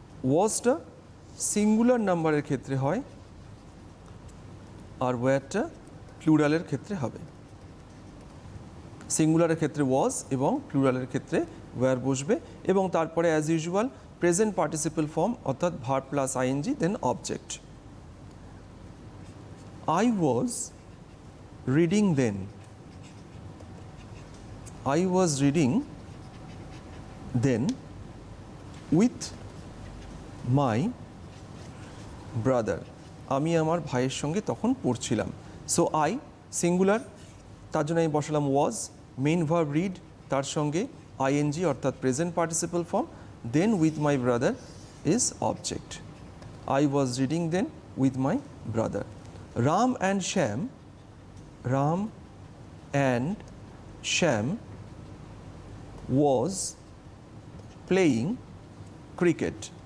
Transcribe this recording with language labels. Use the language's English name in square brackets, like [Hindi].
[Bangla] ওয়াজটা সিঙ্গুলার নাম্বারের ক্ষেত্রে হয় আর ওয়্যারটা প্লুরালের ক্ষেত্রে হবে। সিঙ্গুলারের ক্ষেত্রে ওয়াজ এবং প্লুরালের ক্ষেত্রে ওয়্যার বসবে এবং তারপরে [English] as usual present participle form [Bangla] অর্থাৎ verb plus ING then object. [English] I was reading then, I was reading then with my brother. [Bangla] আমি আমার ভাইয়ের সঙ্গে তখন পড়ছিলাম। সো আই সিঙ্গুলার, তার জন্য আমি বসালাম ওয়াজ, মেইন ভার্ব রিড, তার সঙ্গে আইএনজি অর্থাৎ present participle form, [English] then with my brother [Bangla] is object. [English] I was reading then with my brother. Ram and Shyam, Ram and Shyam was playing cricket.